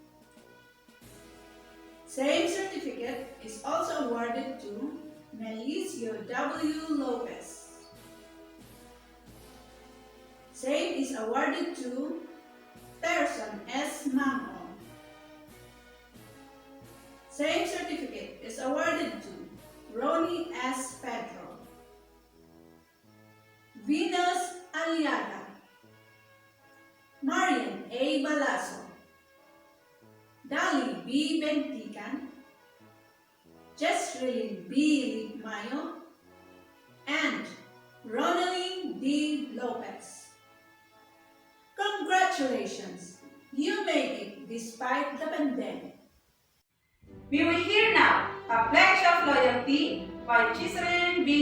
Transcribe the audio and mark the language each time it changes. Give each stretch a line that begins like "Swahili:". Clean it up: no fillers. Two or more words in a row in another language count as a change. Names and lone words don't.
English: Same certificate is also awarded to Melicio W. Lopez. Same is awarded to Person S. Mango. Same certificate is awarded to Ronnie S. Pedro. Venus Aliaga. Marian A. Balaso. Dali B. Bentican. Jesrilyn B. Ligmayo. And Ronaldine D. Lopez. Congratulations! You made it despite the pandemic. We will hear now a pledge of loyalty by Jesrilyn B.